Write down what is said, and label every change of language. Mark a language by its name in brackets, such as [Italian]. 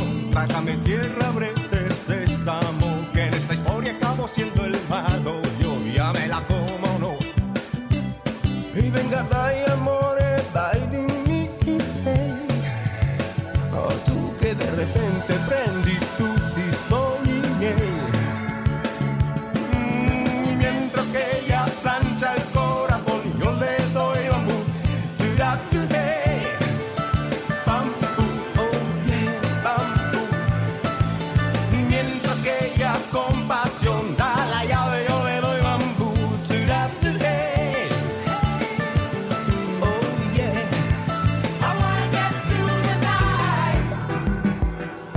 [Spanish] trágame tierra, abrete sésamo, que en esta historia acabo siendo el malo, yo ya me la como, no. Y venga, [Italian] dai amore, dai dimmi chi sei, oh, [Spanish] tú que de repente [Italian] prendi tutti i sogni miei. [Spanish] Mientras que ella plancha el corazón, yo le doy bambú, tira tu hey, bambú, oh yeah, bambú. Mientras que ella con pasión da la llave, yo le doy bambú, tira tu hey, oh yeah. [English] I wanna get through the night.